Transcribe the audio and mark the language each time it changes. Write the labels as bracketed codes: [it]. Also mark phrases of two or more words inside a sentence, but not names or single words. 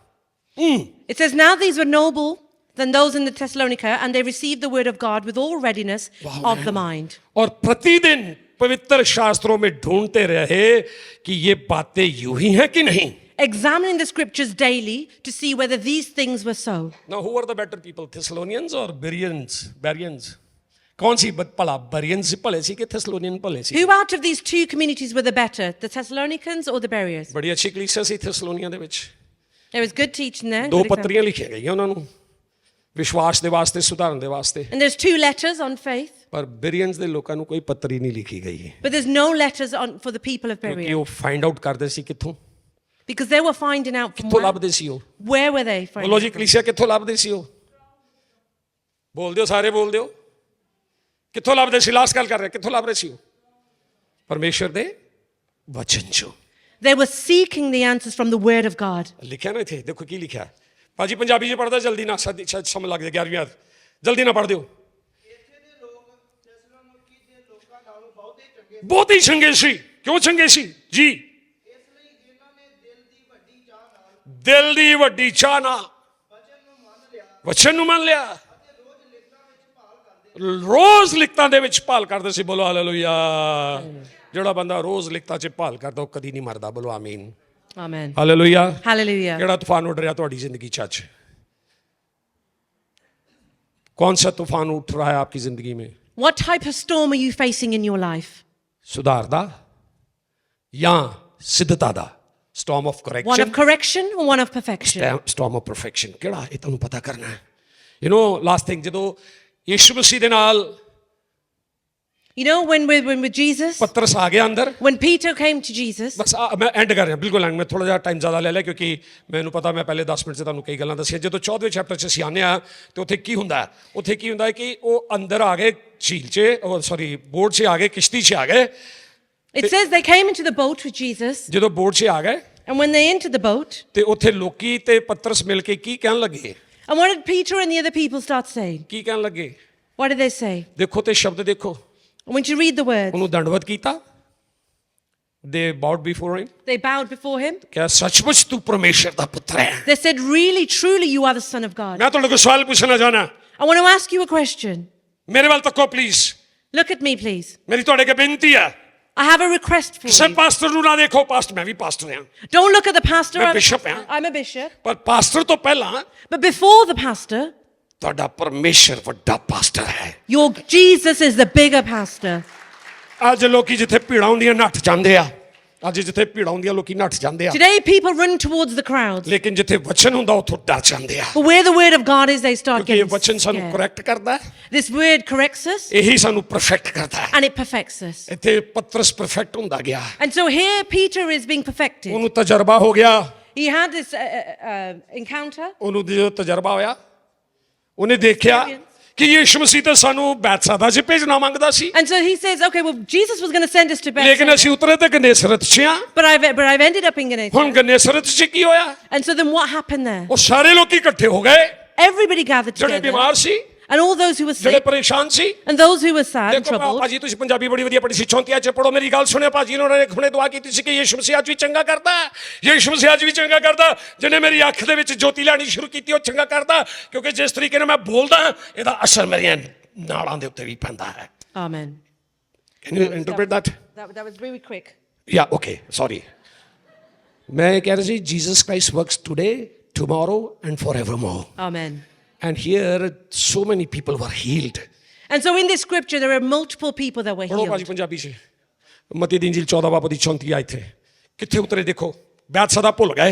[en] It says, now these were noble than those in the Thessalonica, and they received the word of God with all readiness of the mind. [hi] और प्रतिदिन पवित्र शास्त्रों में ढूंढते रहे कि ये बातें यूं ही हैं कि नहीं. [en] Examining the scriptures daily to see whether these things were so. Now who are the better people, Thessalonians or Bereans? [pa] कौन सी भला Bereans भले सी कि Thessalonian भले सी? [en] Who out of these two communities were the better, the Thessalonians or the Bereans? [pa] ਬੜੀ ਅੱਛੀ ਕਲੀਸੀਆ ਸੀ Thessalonia ਦੇ ਵਿੱਚ. [en] There was good teaching there. [pa] ਦੋ [en] good example. [pa] ਪੱਤਰੀਆਂ ਲਿਖੀਆਂ ਗਈਆਂ ਉਹਨਾਂ ਨੂੰ ਵਿਸ਼ਵਾਸ ਦੇ ਵਾਸਤੇ, ਸੁਧਾਰਨ ਦੇ ਵਾਸਤੇ. [en] And there's 2 letters on faith, [pa] ਪਰ Bereans ਦੇ ਲੋਕਾਂ ਨੂੰ ਕੋਈ ਪੱਤਰੀ ਨਹੀਂ ਲਿਖੀ ਗਈ [en] but there's no letters on for the people of ਕਿਉਂਕਿ Berea, [pa] ਉਹ [en] find out [pa] ਕਰਦੇ ਸੀ ਕਿੱਥੋਂ [en] because they were finding out from [pa] ਕਿੱਥੋਂ ਲੱਭਦੇ ਸੀ ਉਹ. [en] where were they finding [pa] ਬੋਲੋ ਜੀ [en] out from? [pa] ਕਲੀਸਿਆ ਕਿੱਥੋਂ ਲੱਭਦੇ ਸੀ ਉਹ? ਬੋਲ ਦਿਓ, ਸਾਰੇ ਬੋਲ ਦਿਓ. ਕਿੱਥੋਂ ਲੱਭਦੇ ਸੀ? ਲਾਸਟ ਗੱਲ ਕਰ ਰਹੇ, ਕਿੱਥੋਂ ਲੱਭ ਰਹੇ ਸੀ ਉਹ? ਪਰਮੇਸ਼ਰ ਦੇ ਵਚਨ ਚੋਂ. [en] They were seeking the answers from the word of God. [pa] ਲਿਖਿਆ ਨਾ ਇੱਥੇ, ਦੇਖੋ ਕੀ ਲਿਖਿਆ. ਭਾਜੀ ਪੰਜਾਬੀ 'ਚ ਪੜ੍ਹਦਾ ਜਲਦੀ ਨਾ, ਸ਼ਾਇਦ ਸਮਝ ਲੱਗ ਜਾਏ 11ਵੀਂ ਆਇਤ. ਜਲਦੀ ਨਾ ਪੜ੍ਹ ਦਿਓ. ਇੱਥੇ ਦੇ ਲੋਕ ਥੈਸਲੋਨੀਕੀ ਦੇ ਲੋਕਾਂ ਨਾਲੋਂ ਬਹੁਤੇ ਚੰਗੇ ਬਹੁਤ ਹੀ ਚੰਗੇ ਸੀ. ਕਿਉਂ ਚੰਗੇ ਸੀ ਜੀ? ਇਸ ਲਈ ਇਹਨਾਂ ਨੇ ਦਿਲ ਦੀ ਵੱਡੀ ਚਾਹ ਨਾਲ ਦਿਲ ਦੀ ਵੱਡੀ ਚਾਹ ਨਾਲ ਵਚਨ ਨੂੰ ਮੰਨ ਲਿਆ ਵਚਨ ਨੂੰ ਮੰਨ ਲਿਆ. ਅਤੇ ਰੋਜ਼ ਲਿਖਤਾਂ ਵਿੱਚ ਭਾਲ ਕਰਦੇ ਰੋਜ਼ ਲਿਖਤਾਂ ਦੇ ਵਿੱਚ ਭਾਲ ਕਰਦੇ ਸੀ. ਬੋਲੋ ਹਾਲੇਲੂਇਆ. ਜਿਹੜਾ ਬੰਦਾ ਰੋਜ਼ ਲਿਖਤਾਂ 'ਚ ਭਾਲ ਕਰਦਾ ਉਹ ਕਦੀ ਨਹੀਂ ਮਰਦਾ. ਬੋਲੋ ਆਮੀਨ. [en] Amen. [pa] ਹਾਲੇਲੂਇਆ. [en] Hallelujah. [pa] ਕਿਹੜਾ ਤੂਫਾਨ ਉੱਡ ਰਿਹਾ ਤੁਹਾਡੀ ਜ਼ਿੰਦਗੀ 'ਚ ਅੱਜ? [hi] कौन सा तूफान उठ रहा है आपकी जिंदगी में? [en] What type of storm are you facing in your life? [pa] ਸੁਧਾਰ ਦਾ ਯਾ ਸਿੱਧਤਾ ਦਾ? [en] Storm of One correction, of correction or one of perfection? storm of perfection. [pa] ਕਿਹੜਾ ਇਹ ਤੁਹਾਨੂੰ ਪਤਾ ਕਰਨਾ ਹੈ. [en] You know, last thing, [pa] ਜਦੋਂ ਯਿਸੂ ਮਸੀਹ ਦੇ ਨਾਲ [en] You know, when we're with Jesus, [pa] ਪਤਰਸ ਆ ਗਿਆ ਅੰਦਰ. [en] when Peter came to Jesus, [pa] ਬਸ ਮੈਂ ਐਂਡ ਕਰ ਰਿਹਾ ਬਿਲਕੁਲ ਐਂਡ. ਮੈਂ ਥੋੜਾ ਜਿਹਾ ਟਾਈਮ ਜ਼ਿਆਦਾ ਲੈ ਲਿਆ ਕਿਉਂਕਿ ਮੈਨੂੰ ਪਤਾ ਮੈਂ ਪਹਿਲੇ 10 ਮਿੰਟ 'ਚ ਤੁਹਾਨੂੰ ਕਈ ਗੱਲਾਂ ਦੱਸੀਆਂ. ਜਦੋਂ 14ਵੇਂ ਚੈਪਟਰ 'ਚ ਅਸੀਂ ਆਉਂਦੇ ਹਾਂ ਤੇ ਉੱਥੇ ਕੀ ਹੁੰਦਾ ਹੈ? ਉੱਥੇ ਕੀ ਹੁੰਦਾ ਹੈ ਕਿ ਉਹ ਅੰਦਰ ਆ ਗਏ ਝੀਲ 'ਚ, ਬੋਟ 'ਚ ਆ ਗਏ, ਕਿਸ਼ਤੀ 'ਚ ਆ ਗਏ. [en] it says they came into the boat with Jesus, [pa] ਜਦੋਂ ਬੋਟ 'ਚ ਆ ਗਏ [en] and when they entered the boat, [pa] ਤੇ ਉੱਥੇ ਲੋਕੀ ਤੇ ਪਤਰਸ ਮਿਲ ਕੇ ਕੀ ਕਹਿਣ ਲੱਗੇ? [en] and what did Peter and the other people start saying? [pa] ਕੀ ਕਹਿਣ ਲੱਗੇ? [en] What did they say? [pa] ਦੇਖੋ ਤੇ ਸ਼ਬਦ ਦੇਖੋ. [en] I want you to read the words. [pa] ਉਹਨੂੰ ਦੰਡਵਤ ਕੀਤਾ. [en] They bowed before him. They bowed before him. [pa] ਕਿਹਾ ਸੱਚਮੁੱਚ ਤੂੰ ਪਰਮੇਸ਼ਰ ਦਾ ਪੁੱਤਰ ਹੈ. [en] They said, really, truly, you are the Son of God. [pa] ਮੈਂ ਤੁਹਾਡੇ ਕੋਲ ਸਵਾਲ ਪੁੱਛਣਾ ਚਾਹਨਾ. [en] I want to ask you a question. [pa] ਮੇਰੇ ਵੱਲ ਤੱਕੋ ਪਲੀਜ਼. [en] Look at me, please. [pa] ਮੇਰੀ ਤੁਹਾਡੇ ਅੱਗੇ ਬੇਨਤੀ ਹੈ. [en] I have a request for [pa] ਕਿਸੇ [en] you. [pa] ਪਾਸਟਰ ਨੂੰ ਨਾ ਦੇਖੋ. ਪਾਸਟਰ, ਮੈਂ ਵੀ ਪਾਸਟਰ ਹਾਂ. [en] Don't look at the pastor. [pa] ਮੈਂ bishop ਹਾਂ. [en] I'm a bishop. [pa] ਪਰ ਪਾਸਟਰ ਤੋਂ ਪਹਿਲਾਂ [en] But before the pastor, [pa] ਤੁਹਾਡਾ ਪਰਮੇਸ਼ਰ ਵੱਡਾ ਪਾਸਟਰ ਹੈ. [en] your Jesus is the bigger pastor. [pa] ਅੱਜ ਲੋਕੀ ਜਿੱਥੇ ਭੀੜਾਂ ਹੁੰਦੀਆਂ ਨੱਠ ਜਾਂਦੇ ਆ. ਅੱਜ ਜਿੱਥੇ ਭੀੜਾਂ ਹੁੰਦੀਆਂ ਲੋਕੀ ਨੱਠ ਜਾਂਦੇ ਆ. [en] Today, people run towards the crowds. [pa] ਲੇਕਿਨ ਜਿੱਥੇ ਵਚਨ ਹੁੰਦਾ ਉੱਥੋਂ ਡਰ ਜਾਂਦੇ ਆ. [en] But where the word of God is, they start [pa] ਕਿਉਂਕਿ ਇਹ [en] getting [pa] ਵਚਨ ਸਾਨੂੰ [en] scared. [pa] ਕਰੈਕਟ ਕਰਦਾ ਹੈ. [en] This word corrects us [pa] ਇਹੀ ਸਾਨੂੰ ਪਰਫੈਕਟ ਕਰਦਾ ਹੈ. [en] and it perfects us. [pa] ਇੱਥੇ ਪਤਰਸ ਪਰਫੈਕਟ ਹੁੰਦਾ ਗਿਆ. [en] And so here, Peter is being perfected. [pa] ਉਹਨੂੰ ਤਜਰਬਾ ਹੋ ਗਿਆ. [en] He had this encounter. [pa] ਉਹਨੂੰ ਜਦੋਂ ਤਜਰਬਾ ਹੋਇਆ ਉਹਨੇ ਦੇਖਿਆ ਕਿ ਯਿਸੂ ਮਸੀਹ ਤਾਂ ਸਾਨੂੰ ਬੈਤਸੈਦਾ 'ਚ ਭੇਜਣਾ ਮੰਗਦਾ ਸੀ. [en] And so he says, okay, well, Jesus was going to send us to [pa] ਲੇਕਿਨ [en] Bethsaida, [pa] ਅਸੀਂ ਉਤਰੇ ਤੇ ਗਨੇਸਰਤ 'ਚ ਆ. [en] but I've ended up in Gennesaret. [pa] ਹੁਣ ਗਨੇਸਰਤ 'ਚ ਕੀ ਹੋਇਆ? [en] And so then what happened there? [pa] ਉਹ ਸਾਰੇ ਲੋਕੀ ਇਕੱਠੇ ਹੋ ਗਏ. [en] Everybody gathered [pa] ਜਿਹੜੇ [en] together, [pa] ਬਿਮਾਰ ਸੀ, [en] and all those who were [pa] ਜਿਹੜੇ [en] sick, [pa] ਪਰੇਸ਼ਾਨ ਸੀ. [en] and those who were sad and [pa] ਦੇਖੋ [en] troubled. [pa] ਭਾਜੀ ਤੁਸੀਂ ਪੰਜਾਬੀ ਬੜੀ ਵਧੀਆ ਪੜ੍ਹੀ ਸੀ. 34 'ਚ ਪੜੋ. ਮੇਰੀ ਗੱਲ ਸੁਣਿਓ ਭਾਜੀ, ਉਹਨਾਂ ਨੇ ਹੁਣੇ ਦੁਆ ਕੀਤੀ ਸੀ ਕਿ ਯਿਸੂ ਮਸੀਹ ਅੱਜ ਵੀ ਚੰਗਾ ਕਰਦਾ ਹੈ. ਯਿਸੂ ਮਸੀਹ ਅੱਜ ਵੀ ਚੰਗਾ ਕਰਦਾ. ਜਿਹਨੇ ਮੇਰੀ ਅੱਖ ਦੇ ਵਿੱਚ ਜੋਤੀ ਲੈਣੀ ਸ਼ੁਰੂ ਕੀਤੀ ਉਹ ਚੰਗਾ ਕਰਦਾ. ਕਿਉਂਕਿ ਜਿਸ ਤਰੀਕੇ ਨਾਲ ਮੈਂ ਬੋਲਦਾ ਇਹਦਾ ਅਸਰ ਮੇਰੀਆਂ ਨਾੜਾਂ ਦੇ ਉੱਤੇ ਵੀ ਪੈਂਦਾ ਹੈ. [en] Amen. Can you interpret that? That was really quick. Yeah, okay, sorry. [pa] ਮੈਂ ਕਹਿ ਰਿਹਾ ਸੀ [en] Jesus Christ works today, tomorrow and forevermore. Amen. And here so many people were healed. And so in this scripture, there are multiple people that were [pa] ਪੜੋ ਭਾਜੀ [en] healed. [pa] ਪੰਜਾਬੀ 'ਚ ਮਤੀ ਦੀ ਇੰਜੀਲ 14 ਬਾਬ ਦੀ 34 ਆਇਤ ਹੈ. ਕਿੱਥੇ ਉਤਰੇ ਦੇਖੋ? ਬੈਤਸੈਦਾ ਭੁੱਲ ਗਏ.